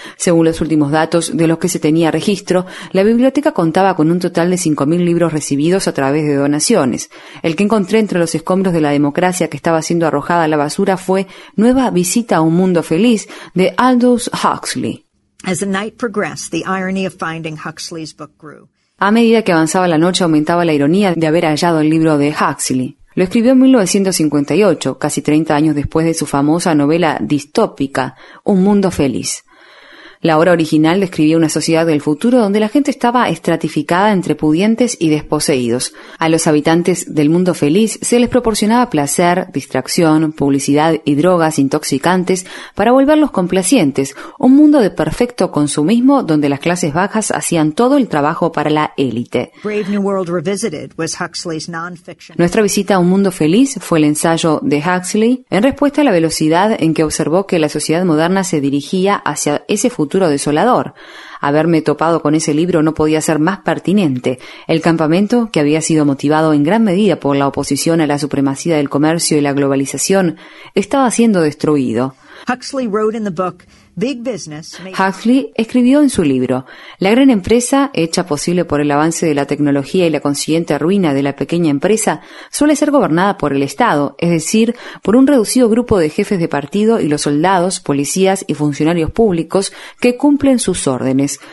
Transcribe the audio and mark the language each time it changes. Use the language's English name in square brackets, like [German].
[Spanish] Según los últimos datos de los que se tenía registro, la biblioteca contaba con un total de 5.000 libros recibidos a través de donaciones. El que encontré entre los escombros de la democracia que estaba siendo arrojada a la basura fue Nueva visita a un mundo feliz, de Aldous Huxley. [English] As the night progressed, the irony of finding Huxley's book grew. [Spanish] A medida que avanzaba la noche, aumentaba la ironía de haber hallado el libro de Huxley. Lo escribió en 1958, casi 30 años después de su famosa novela distópica, Un mundo feliz. La obra original describía una sociedad del futuro donde la gente estaba estratificada entre pudientes y desposeídos. A los habitantes del mundo feliz se les proporcionaba placer, distracción, publicidad y drogas intoxicantes para volverlos complacientes, un mundo de perfecto consumismo donde las clases bajas hacían todo el trabajo para la élite. [English] Brave New World Revisited was Huxley's non-fiction. [Spanish] Nuestra visita a un mundo feliz fue el ensayo de Huxley en respuesta a la velocidad en que observó que la sociedad moderna se dirigía hacia ese futuro desolador. Haberme topado con ese libro no podía ser más pertinente. El campamento, que había sido motivado en gran medida por la oposición a la supremacía del comercio y la globalización, estaba siendo destruido. [English] Huxley wrote in the book, Big Business. [Spanish] Huxley escribió en su libro, la gran empresa, hecha posible por el avance de la tecnología y la consiguiente ruina de la pequeña empresa, suele ser gobernada por el Estado, es decir, por un reducido grupo de jefes de partido y los soldados, policías y funcionarios públicos que cumplen sus órdenes.